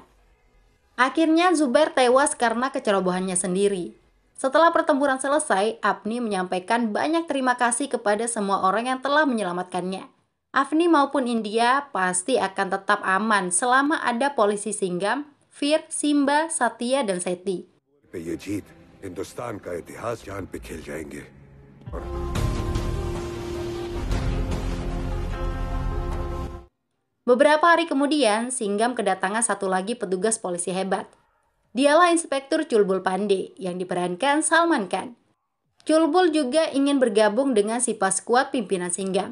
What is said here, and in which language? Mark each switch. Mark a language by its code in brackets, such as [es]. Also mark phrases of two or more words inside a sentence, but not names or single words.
[id] Akhirnya Zubair tewas karena kecerobohannya sendiri. Setelah pertempuran selesai, Afni menyampaikan banyak terima kasih kepada semua orang yang telah menyelamatkannya. Afni maupun India pasti akan tetap aman selama ada polisi Singgam, Fir, Simba, Satya, dan Seti. [hi] पे ये जीत हिंदुस्तान का इतिहास जान पे खेल जाएंगे और [id] Beberapa hari kemudian, Singgam kedatangan satu lagi petugas polisi hebat. Dialah Inspektur Chulbul Pandey yang diperankan Salman Khan. Chulbul juga ingin bergabung dengan si Paskuat pimpinan Singgam.